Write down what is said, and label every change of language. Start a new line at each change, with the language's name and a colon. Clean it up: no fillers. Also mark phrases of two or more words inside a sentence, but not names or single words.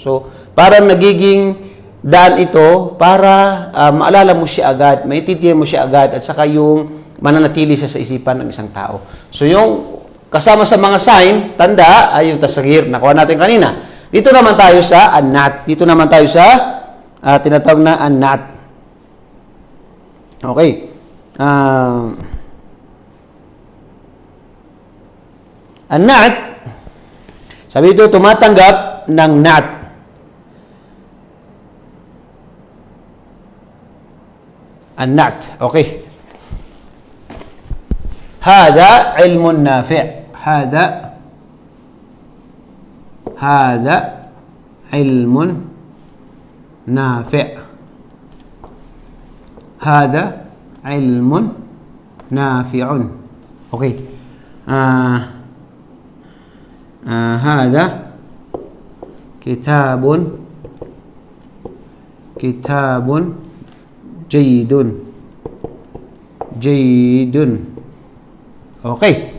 Filipino: So parang nagiging daan ito para maalala mo siya agad, maintindihan mo siya agad at saka yung mananatili siya sa isipan ng isang tao. So yung kasama sa mga sign, tanda, ay yung tasghir. Nakuha natin kanina. Dito naman tayo sa an-na'at. Dito naman tayo sa tinatawag na an-na'at. Okay. An-na'at, sabi dito, tumatanggap ng na'at. An-na'at. Okay.
Arabic: هذا علم نافع هذا علم نافع هذا علم نافع اوكي هذا كتاب جيد Okay.